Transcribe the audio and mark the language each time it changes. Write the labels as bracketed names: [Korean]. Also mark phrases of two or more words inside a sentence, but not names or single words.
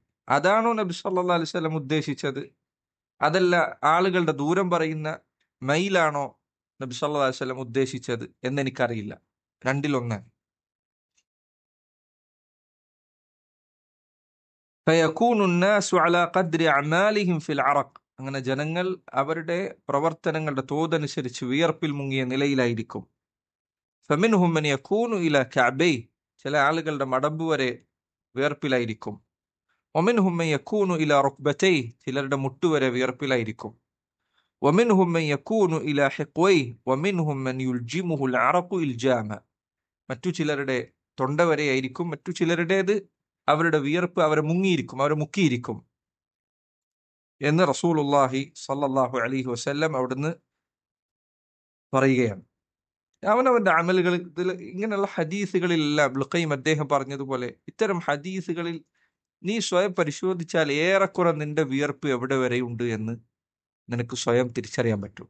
[Malayalam] അതാണോ നബി [Arabic] صلى الله عليه وسلم [Malayalam] ഉദ്ദേശിച്ചത്? അതല്ല ആളുകളുടെ ദൂരം പറയുന്ന മൈലാണോ നബി [Arabic] صلى الله عليه وسلم [Malayalam] ഉദ്ദേശിച്ചത് എന്നെനിക്കറിയില്ല. [Arabic] രണ്ടിലൊന്ന്. ഫയകൂനു الناس على قدر اعمالهم في العرق. [Malayalam] അങ്ങനെ ജനങ്ങൾ അവരുടെ പ്രവർത്തനങ്ങളുടെ തോതനുസരിച്ച് വിയർപ്പിൽ മുങ്ങിയ നിലയിലായിരിക്കും. [Arabic] فمنهم من يكون إلى كعبيه. [Malayalam] ചില ആളുകളുടെ മടമ്പ് വരെ വിയർപ്പിലായിരിക്കും. [Arabic] ومنهم من يكون إلى ركبتيه. [Malayalam] ചിലരുടെ മുട്ടുവരെ വിയർപ്പിലായിരിക്കും. [Arabic] ومنهم من يكون إلى حقويه ومنهم من يلجمه العرق إلجاما. [Malayalam] മറ്റു ചിലരുടെ തൊണ്ട വരെയായിരിക്കും, മറ്റു ചിലരുടേത് അവരുടെ വിയർപ്പ് അവരെ മുങ്ങിയിരിക്കും, അവരെ മുക്കിയിരിക്കും എന്ന് റസൂലുള്ളാഹി [Arabic] صلى الله عليه وسلم [Malayalam] അവിടുന്ന് പറയുകയാണ്. അവനവന്റെ അമലുകൾ ഇതിൽ ഇങ്ങനെയുള്ള ഹദീസുകളിലെല്ലാം ഇബ്നുൽ ഖയ്യിം അദ്ദേഹം പറഞ്ഞതുപോലെ ഇത്തരം ഹദീസുകളിൽ നീ സ്വയം പരിശോധിച്ചാൽ ഏറെക്കുറെ നിന്റെ വിയർപ്പ് എവിടെ വരെയുണ്ട് എന്ന് നിനക്ക് സ്വയം തിരിച്ചറിയാൻ പറ്റും.